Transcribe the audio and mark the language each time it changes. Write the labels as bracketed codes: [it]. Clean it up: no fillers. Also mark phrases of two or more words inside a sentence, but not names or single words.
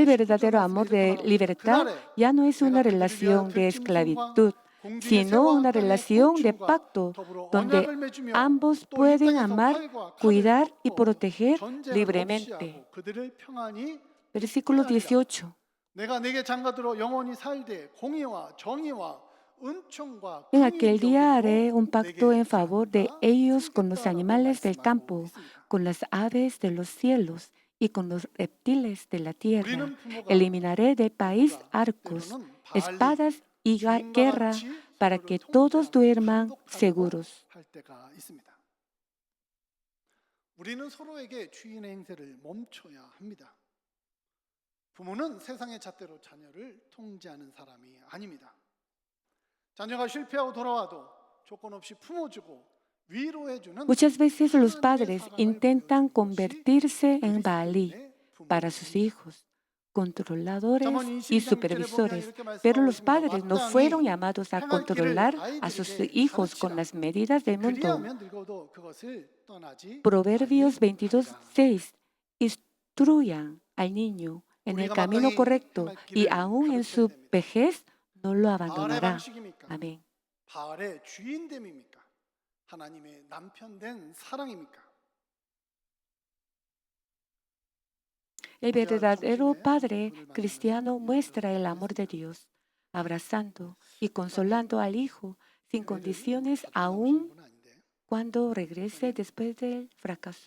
[es] El verdadero amor de libertad ya no es una relación de esclavitud. sino una relación de pacto donde ambos pueden amar, cuidar y proteger libremente. Versículo 18. En aquel día haré un pacto en favor de ellos con los animales del campo, con las aves de los cielos y con los reptiles de la tierra. Eliminaré del país arcos, espadas y guerra para que todos duerman seguros. [ko] 우리는 서로에게 주인의 행세를 멈춰야 합니다. 부모는 세상의 잣대로 자녀를 통제하는 사람이 아닙니다. 자녀가 실패하고 돌아와도 조건 없이 품어주고 위로해주는 [es] Muchas veces los padres intentan convertirse en Baalí para sus hijos, controladores y supervisores, pero los padres no fueron llamados a controlar a sus hijos con las medidas del mundo. Proverbios 22:6. Instruyan al niño en el camino correcto y aún en su vejez no lo abandonará. Amén. [ko] 바알의 주인됨입니까? 하나님의 남편된 사랑입니까? [es] El verdadero padre cristiano muestra el amor de Dios, abrazando y consolando al hijo sin condiciones aún cuando regrese después del fracaso.